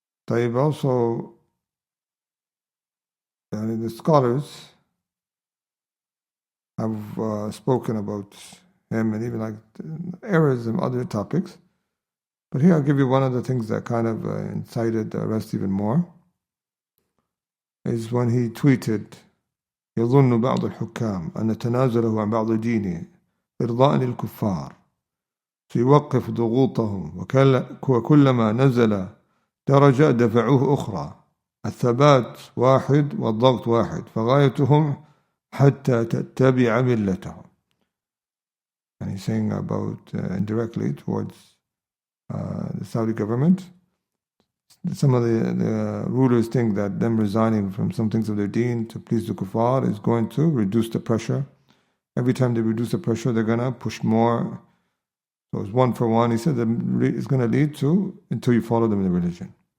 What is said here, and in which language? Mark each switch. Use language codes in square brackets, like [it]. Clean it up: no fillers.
[en] Also, the scholars have spoken about him and even like errors and other topics. But here I'll give you one of the things that kind of incited the arrest even more, is when he tweeted, [ar] يظن بعض الحكام أن تنازله عن بعض دينه إرضاء للكفار سيوقف ضغوطهم وكلما نزل درجة دفعوه أخرى الثبات واحد والضغط واحد فغايتهم حتى تتبع ملتهم. [en] And he's saying about indirectly towards the Saudi government. Some of the rulers think that them resigning from some things of their deen to please the kuffar is going to reduce the pressure. Every time they reduce the pressure, they're going to push more. So it's one for one. He said that it's going to lead to until you follow them in the religion.